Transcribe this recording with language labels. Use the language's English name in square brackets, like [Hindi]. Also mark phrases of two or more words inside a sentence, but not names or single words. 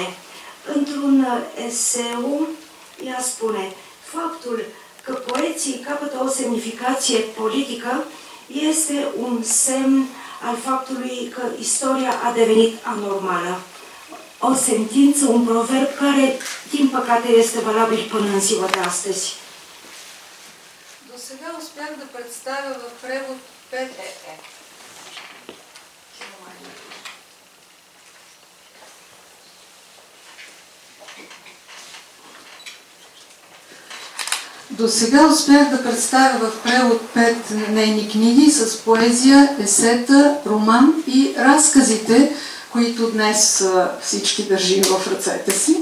[Romanian] Într-un eseu, ea spune: faptul că poeții capătă o semnificație politică este un semn al faptului că istoria a devenit anormală. O sentință, un proverb care, din păcate, este valabil până în ziua de astăzi. [Bulgarian] До сега успях да представя в превод 5 До сега успях да представя в превод 5 нейни книги с поезия, есета, роман и разказите, които днес всички държим в ръцете си.